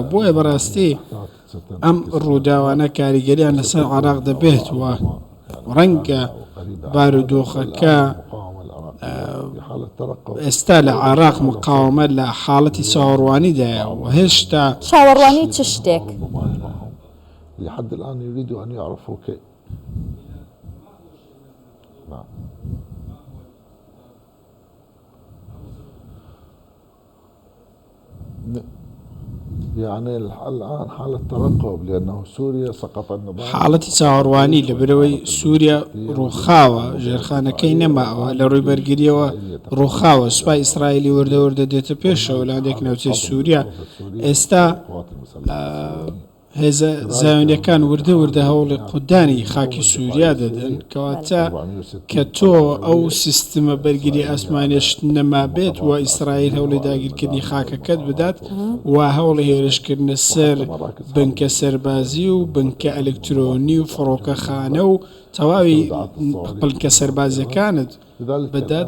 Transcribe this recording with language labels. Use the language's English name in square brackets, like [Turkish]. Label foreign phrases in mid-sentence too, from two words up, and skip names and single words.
[Central Kurdish] بۆیە بەڕاستی ئەم ڕووداوانە کاریگەریان لەسەر عێراق دەبێت و ڕەنگە بارودۆخەکە ئێستا لە عێراق مقاومە لە حاڵەتی چاوەڕوانیدایە و هێشتا چاوەڕوانی چ شتێک [Arabic] لحد الآن يريدوا أن يعرفوا كيف. يعني الآن حالة ترقب لأنه سوريا سقط النظام. [Central Kurdish] حاڵەتی چاوەڕوانی لەبەرەوەی سووریا ڕووخاوە، ژێرخانەکەی نەماوە، لە ڕووی بەرگریەوە ڕووخاوە. سوپای ئیسرائیلی وردە دێتە پێشەوە لەندێک ناوچەی سووریا. ئێستا هێزە زاوێنیەکان وردە هەوڵی قودانی خاکی سووریا دەدەن، کەواتە کە تۆ ئەو سیستمە بەرگری ئاسمانیش نەما بێت و ئیسرائیل هەوڵی داگیرکردنی خاکەکەت بدات و هەوڵی هێرشکردنە سەر بنکە سەربازی و بنکە ئەلکترۆنی و فڕۆکەخانە و تەواوی بنکە سەربازیەکانت بدات.